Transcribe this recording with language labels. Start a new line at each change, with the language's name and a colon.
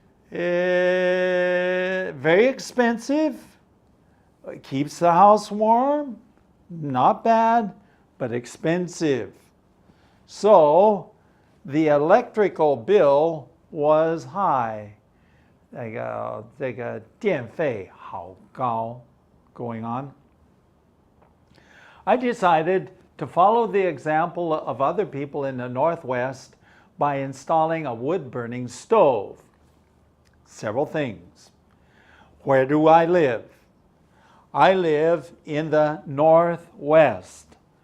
English: Very expensive. It keeps the house warm. Not bad, but expensive. So the electrical bill was high.
Chinese: 这个电费好高
English: going on. I decided to follow the example of other people in the Northwest by installing a wood-burning stove. Several things. Where do I live? I live in the Northwest.